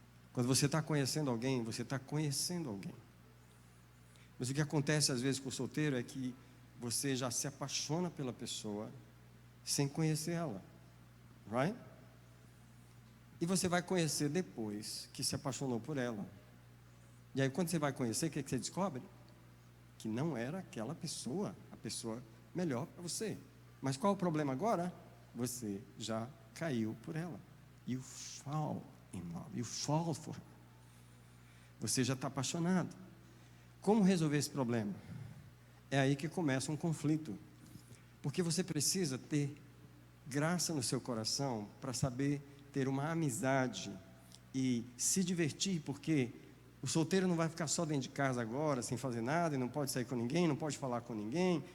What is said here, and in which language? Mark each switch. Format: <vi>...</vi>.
<pt>Quando você está conhecendo alguém, você está conhecendo alguém. Mas o que acontece às vezes com o solteiro é que você já se apaixona pela pessoa sem conhecer ela. Right? E você vai conhecer depois que se apaixonou por ela. E aí quando você vai conhecer, o que você descobre? Que não era aquela pessoa, a pessoa melhor para você. Mas qual o problema agora? Você já caiu por ela.</pt> <en>You fall in love, you fall for her.</en> <pt>Você já está apaixonado. Como resolver esse problema? É aí que começa um conflito. Porque você precisa ter graça no seu coração para saber ter uma amizade e se divertir, porque o solteiro não vai ficar só dentro de casa agora, sem fazer nada, e não pode sair com ninguém, não pode falar com ninguém.</pt>